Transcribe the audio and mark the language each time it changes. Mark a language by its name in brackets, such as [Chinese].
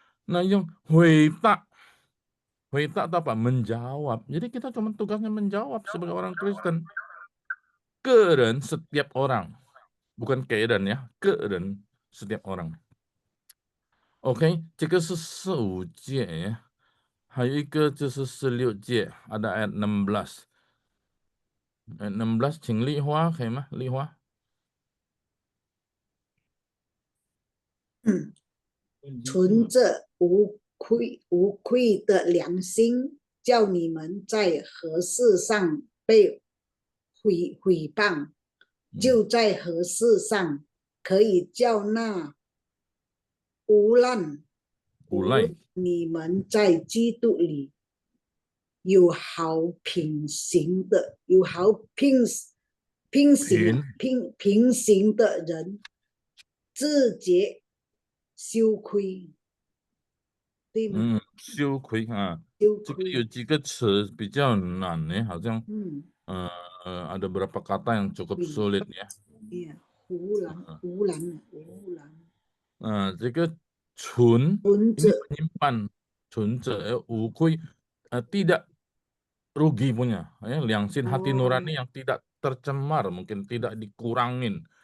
[Indonesian] Nah yang huita itu apa? Menjawab. Jadi kita cuma tugasnya menjawab sebagai orang Kristen. Keren setiap orang. Bukan keadaan ya, keren setiap orang. OK， [Chinese] 这个是15诫，还有一个就是16节， [Indonesian] ada ayat 16。 [Chinese] ayat 16，请丽花可以吗？丽花。存着无愧的良心，叫你们在何事上被毁谤，就在何事上可以叫那无赖你们在基督里有好品行的品行的人自觉羞愧，对吗？羞愧啊，羞这个愧，有几个词比较难呢，好像 [Indonesian] ada beberapa kata yang cukup sulit ya. [Chinese] 无然。这个存 [Indonesian] ini menyimpan, [Chinese] 存着无愧 [Indonesian] tidak rugi punya, ya, liangsin hati nurani yang tidak tercemar, mungkin tidak dikurangin.